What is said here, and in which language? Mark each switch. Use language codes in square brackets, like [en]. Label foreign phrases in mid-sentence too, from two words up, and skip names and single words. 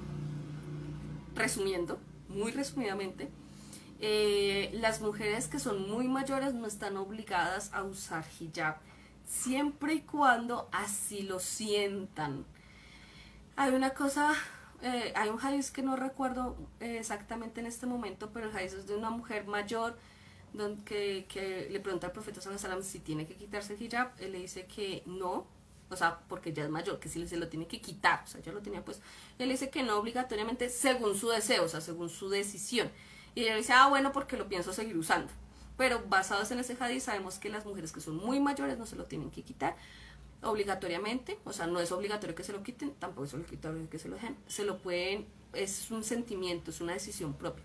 [es] Resumiendo, muy resumidamente, las mujeres que son muy mayores no están obligadas a usar hijab, siempre y cuando así lo sientan. Hay una cosa, hay un hadiz que no recuerdo exactamente en este momento, pero el hadiz es de una mujer mayor que le pregunta al profeta sallallahu alaihi wasallam si tiene que quitarse el hijab. Él le dice que no, o sea, porque ya es mayor, que sí se lo tiene que quitar, o sea, ya lo tenía pues. Él dice que no obligatoriamente según su deseo, o sea, según su decisión. Y ella dice, bueno, porque lo pienso seguir usando. Pero basados en ese hadith sabemos que las mujeres que son muy mayores no se lo tienen que quitar obligatoriamente, o sea, no es obligatorio que se lo quiten, tampoco es obligatorio que se lo dejen, se lo pueden, es un sentimiento, es una decisión propia.